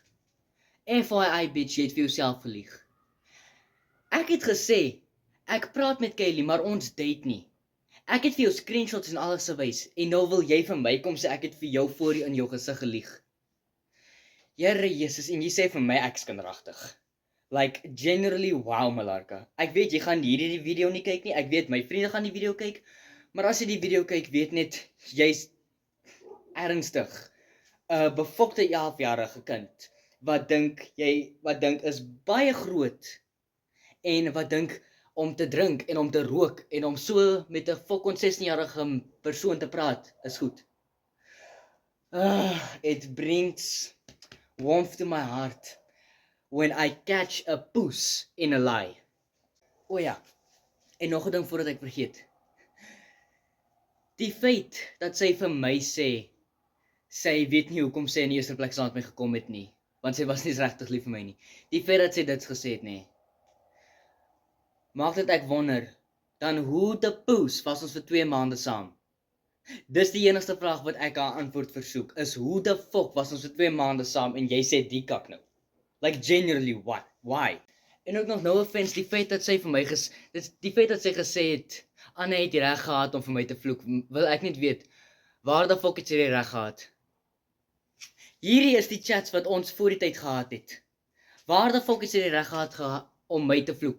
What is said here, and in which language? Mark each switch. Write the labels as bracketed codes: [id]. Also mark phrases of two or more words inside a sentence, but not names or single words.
[en] FYI bitch, [af] jy het vir jouself gelieg. Ek het gesê, ek praat met Kylie, maar ons date nie. Ek het vir jou screenshots en alles gewys, en nou wil jy vir my kom sê, ek het vir jou voor in jou gesig gelieg. Here Jesus, en jy sê vir my, ek's kinderagtig. [en] Like, generally, wow Malarka. [af] Ek weet, jy gaan hierdie video nie kyk nie, ek weet, my vriende gaan die video kyk, maar as jy die video kyk, weet net, jy's ernstig. 'n Befokte 11-jarige kind, wat dink is baie groot, en wat dink om te drink, en om te rook, en om so met 'n fucking 16-jarige persoon te praat, is goed. [en] It brings warmth to my heart, when I catch a poes in a lie. [af] O ja, en nog 'n ding voordat ek vergeet. Die feit dat sy vir my sê, sy weet nie hoekom sy in die eerste plek saam met my gekom het nie, want sy was nie regtig lief vir my nie. Die feit dat sy dit gesê het nie, maak dit ek wonder, dan hoe te poes was ons vir 2 maande saam? Dis die enigste vraag wat ek haar antwoord versoek, is hoe [en] the fuck [af] was ons vir 2 maande saam, en jy sê die kak nou? [en] Like genuinely, what? Why? [af] En ook nog [en] no offense, [af] die feit dat sy vir my die feit dat sy gesê het, Anne het die reg gehad om vir my te vloek. Wil ek net weet, waar die fok het sy die reg gehad? Hierdie is die chats wat ons voor die tyd gehad het. Waar die fok het sy die reg gehad om my te vloek?